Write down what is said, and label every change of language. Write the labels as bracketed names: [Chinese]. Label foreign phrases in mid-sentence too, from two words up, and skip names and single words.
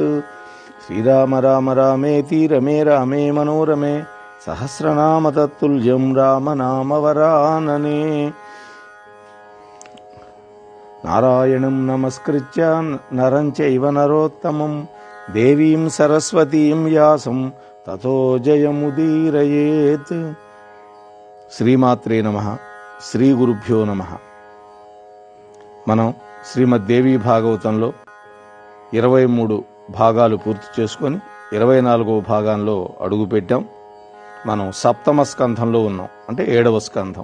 [Sanskrit] श्रीराम राम रामेति रमे रामे मनोरमे सहस्रनाम तत्तुल्यं रामनामवरानने। नारायणं नमस्कृत्य नरं चैव नरोत्तमं देवीं सरस्वतीं व्यासं ततो जयमुदीरयेत्। శ్రీమాత్రే నమః, శ్రీ గురుభ్యో నమః. [Telugu] మనం శ్రీమద్దేవీ భాగవతంలో 23 భాగాలు పూర్తి చేసుకొని 24వ భాగంలో అడుగుపెట్టాం. మనం సప్తమ స్కంధంలో ఉన్నాం, అంటే 7వ స్కంధం.